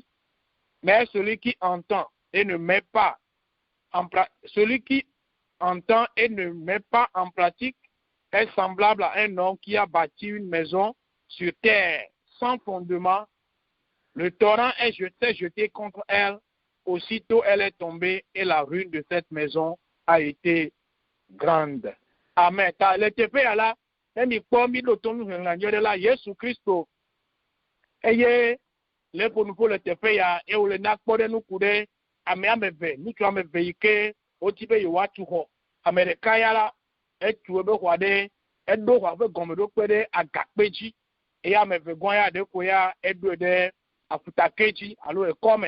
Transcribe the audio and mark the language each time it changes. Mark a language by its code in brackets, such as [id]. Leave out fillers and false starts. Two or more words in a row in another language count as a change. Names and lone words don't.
[fr] Mais celui qui entend et ne met pas en pratique est semblable à un homme qui a bâti une maison sur terre sans fondement. Le torrent s'est jeté contre elle. Aussitôt elle est tombée et la ruine de cette maison a été grande. Amen. [ee] Le tefe là, emi kpɔ mi ɖo to nu hlẽlã de la Yesu Kristo. Eye le ƒonuƒo le teƒe ya eye wòle na kpɔ ɖe nuku ɖe ame eve, ŋutsu ame eve yi ke woti be yewoatu xɔ. Ame ɖeka ya la etu ebe xɔa ɖe eɖo xɔa ƒe gɔmeɖokpe ɖe agakpe dzi eye ame eve gã ya ɖe ko ya eɖoe ɖe afutake dzi alo ekɔme.